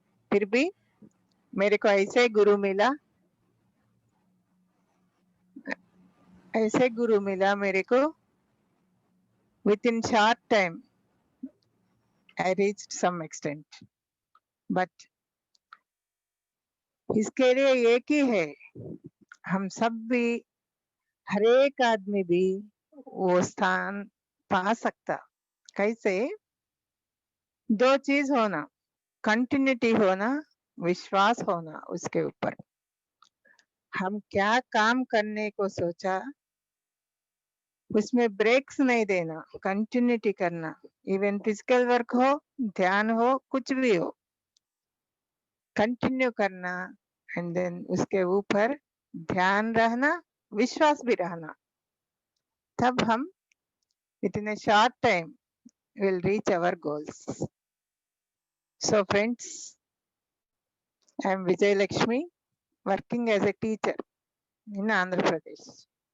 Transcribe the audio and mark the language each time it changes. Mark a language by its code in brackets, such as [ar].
[hi] फिर भी मेरे को ऐसे गुरु मिला, ऐसे गुरु मिला मेरे को। [en] Within short time, I reached some extent. [hi] But इसके लिए एक ही है, हम सब भी, हर एक आदमी भी वो स्थान पा सकता। कैसे? 2 चीज होना, कंटिन्यूटी होना, विश्वास होना उसके ऊपर। हम क्या काम करने को सोचा उसमें ब्रेक्स नहीं देना, कंटिन्यूटी करना। इवन फिजिकल वर्क हो, ध्यान हो, कुछ भी हो, कंटिन्यू करना एंड देन उसके ऊपर ध्यान रहना, विश्वास भी रहना। तब हम [en] within a short time will reach our goals. So friends, I am Vijay Lakshmi, working as a teacher in Andhra Pradesh.